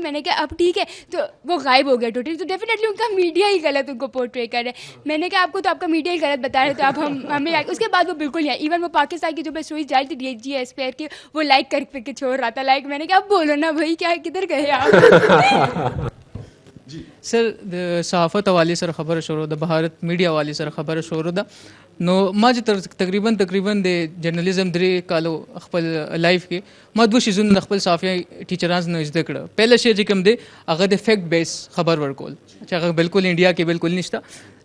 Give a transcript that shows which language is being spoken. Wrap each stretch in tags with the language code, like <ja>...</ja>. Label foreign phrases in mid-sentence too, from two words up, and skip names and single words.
<ur>میں نے کہا اب ٹھیک ہے, تو وہ غائب ہو گیا ٹوٹلی. تو ڈیفینیٹلی ان کا میڈیا ہی غلط ان کو پورٹری کر رہا ہے. میں نے کہا آپ کو تو آپ کا میڈیا ہی غلط بتا رہے, تو اب ہمیں اس کے بعد وہ بالکل نہیں. ایون وہ پاکستان کی جو میں اسٹوریز ڈالی تھی جی ایس پی آر کی, وہ لائک کر کے چھوڑ رہا تھا. لائک میں نے کہا اب بولو نا بھائی, کیا کدھر گئے آپ؟</ur> <ps>سر د صحافت حوالے سره خبره شروع ده, بھارت میډیا حوالے سره خبره شروع ده. نو ما چې تقریبا د جرنالیزم 3 کالو خپل لایف کې ما 2 شیزونه د خپل صحافي ټیچرانز نه زده کړه. پهله شی چې کوم دی هغه د</ps> <en>fact base</en> <ps>خبر ورکول, چې هغه بالکل انډیا کې بالکل نشته.</ps>